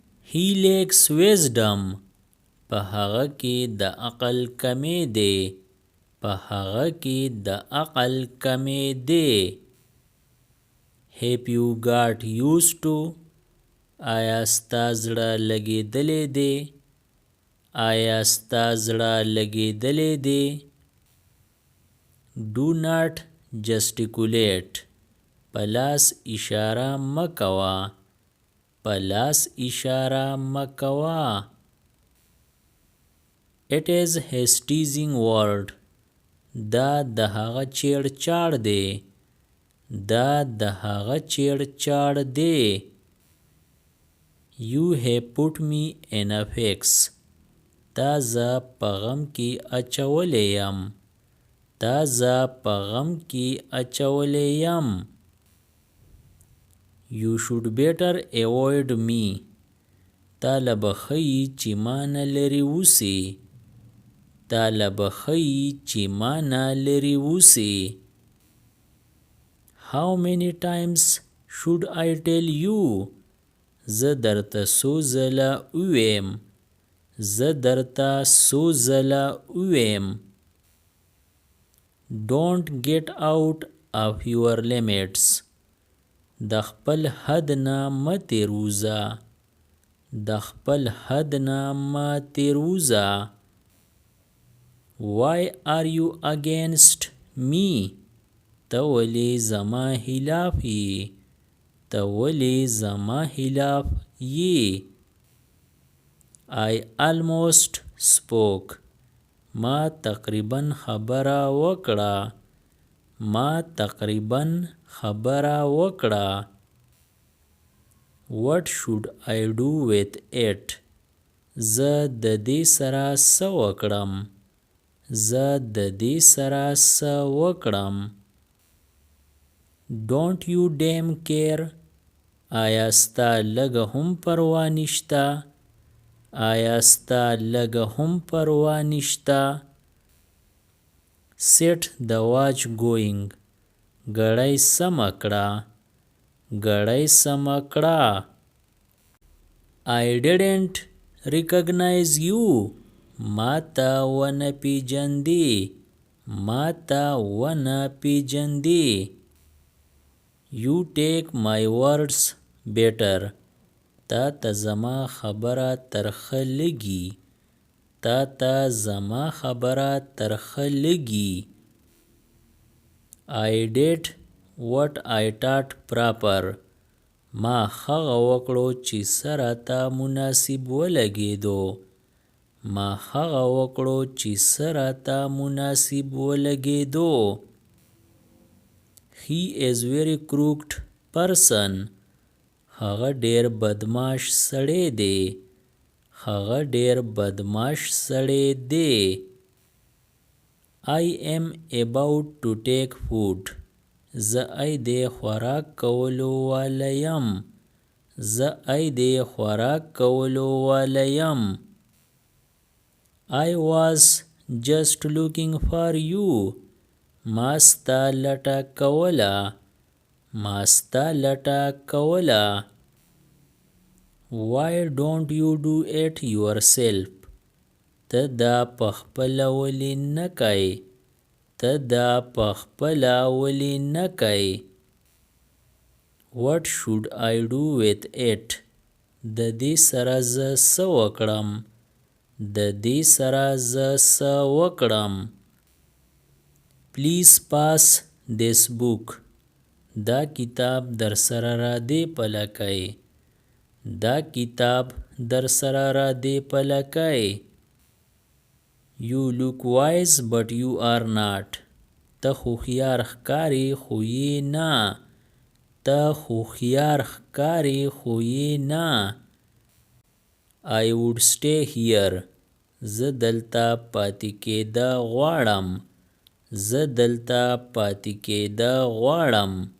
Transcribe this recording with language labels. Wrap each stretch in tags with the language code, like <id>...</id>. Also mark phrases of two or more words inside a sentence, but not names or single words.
<en>He lacks wisdom.</en> <ps>په هغه کې د عقل کمی دی. په هغه کې د عقل کمی دی.</ps> <en>Have you got used to?</en> <ps>آیا ستا زړه لګېدلی دی؟ آیا ستا زړه لګېدلی دی؟</ps> <en>Do not gesticulate.</en> <ps>په لاس اشاره مه کوه. په لاس اشاره مه کوه.</ps> <en>It is his teasing word.</en> <ps>دا د هغه چیړ چاړ دی. دا د هغه چیړ چاړ دی.</ps> <en>You have put me in a fix.</en> <ps>تا زه په غم کې اچولی یم. تا زه په غم کې اچولی یم.</ps> <en>You should better avoid me.</en> <ps>تا له به ښایي چې ما نه لرې اوسې. تا له به ښایي چې ما نه لرې اوسې.</ps> <en>How many times should I tell you?</en> <ps>زه درته څو ځله ووایم. زه درته څو ځله ووایم.</ps> <en>Don't get out of your limits.</en> <ps>د خپل حد نه مه تېروځه. د خپل حد نه مه تېروځه.</ps> <en>Why are you against me?</en> <ps>ته ولې زما خلاف یې؟ ته ولې زما خلاف یې؟</ps> <en>I almost spoke.</en> <ps>ما تقریبا خبره وکړه. ما تقریبا خبره وکړه.</ps> <en>What should I do with it?</en> <ps>زه د دې سره څه وکړم؟ زه د دې سره څه وکړم؟</ps> <en>Don't you damn care?</en> <ps>آیا ستا لږه هم پروا نشته؟ آیا ستا لږه هم پروا نشته؟</ps> <en>Set the watch going.</en> <ps>ګړۍ سمه کړه. ګړۍ سمه کړه.</ps> <en>I didn't recognize you.</en> <ps>ما ته ونه پیژندې. ما ته ونه پیژندې.</ps> <en>You take my words better.</en> <ps>تا ته زما خبره ترخه لګي. تا ته زما خبره ترخه لګي.</ps> <en>I did what I thought proper.</en> <ps>ما هغه وکړو چې سره ته مناسب ولګېدو. ما هغه وکړو چې سره ته مناسب ولګېدو.</ps> <en>He is very crooked person.</en> <ps>هغه ډېر بدماش سړی دی. هغه ډېر بدماش سړی دی.</ps> <en>I am about to take food.</en> <ps>زه د خوراک کولو والی یم. زه د خوراک کولو والی یم.</ps> <en>I was just looking for you.</en> <ps>ما ستا لټه کوله. ما ستا لټه کوله.</ps> <en>Why don't you do it yourself?</en> <ps>ته دا پخپله ولې نه کوې؟ ته دا پخپله ولې نه کوې؟</ps> <en>What should I do with it?</en> <ps>د دې سره زه څه وکړم؟ د دې سره زه څه وکړم؟</ps> <en>Please pass this book.</en> <ps>دا کتاب در سره را دې پله کوې. دا کتاب در سره را دې پله کوې.</ps> <en>You look wise but you are not.</en> <ps>ته هوښیار ښکارې خو یې نه. ته هوښیار ښکارې خو یې نه.</ps> <en>I would stay here.</en> <ps>زه دلته پاتې کېده غواړم. زه دلته پاتې کېده غواړم.</ps>